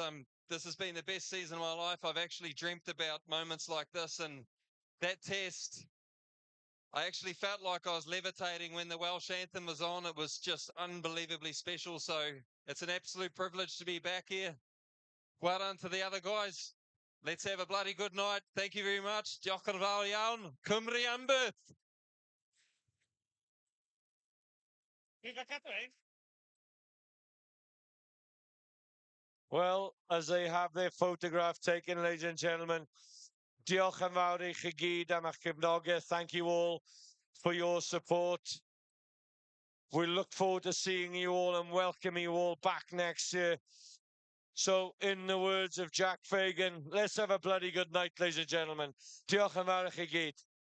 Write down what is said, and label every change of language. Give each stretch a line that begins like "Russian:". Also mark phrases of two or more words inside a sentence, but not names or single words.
English: This has been the best season of my life. I've actually dreamt about moments like this, and that test, I actually felt like I was levitating when the Welsh anthem was on. It was just unbelievably special. So it's an absolute privilege to be back here. Well done to the other guys. Let's have a bloody good night. Thank you very much.
Welsh: Diolch yn fawr iawn. Cymru am byth.
English: Well, as they have their photograph taken, ladies and gentlemen,
Welsh: diolch yn fawr i chi gyd am eich cefnogaeth.
English: Thank you all for your support. We look forward to seeing you all and welcoming you all back next year. So, in the words of Jack Fagan, let's have a bloody good night, ladies and gentlemen.
Welsh: Diolch yn fawr i chi gyd.